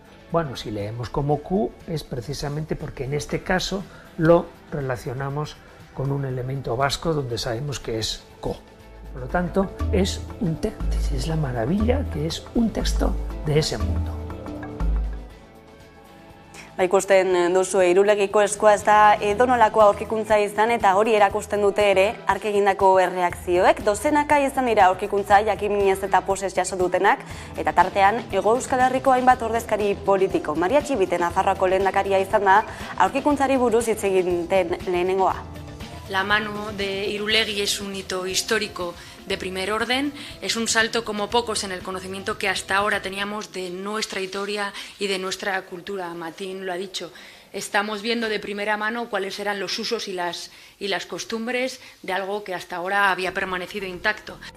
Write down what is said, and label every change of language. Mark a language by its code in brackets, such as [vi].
[es] Bueno, si leemos como Q es precisamente porque en este caso lo relacionamos con un elemento vasco donde sabemos que es co. Por lo tanto, es la maravilla que es un texto de ese mundo. [eu] Ikusten duzu, Irulegiko Eskua ez da edonolako aurkikuntza izan eta hori erakusten dute ere hark egindako erreakzioek. Dozenaka izan dira aurkikuntza jakiminez eta posez jaso dutenak eta tartean Hego Euskal Herriko hainbat ordezkari politiko. Maria Txibite Nafarroako lehendakaria izan da aurkikuntzari buruz hitz egiten lehenengoa. [es] La mano de Irulegui es un hito histórico de primer orden, es un salto como pocos en el conocimiento que hasta ahora teníamos de nuestra historia y de nuestra cultura. Matín lo ha dicho, estamos viendo de primera mano cuáles eran los usos y las costumbres de algo que hasta ahora había permanecido intacto.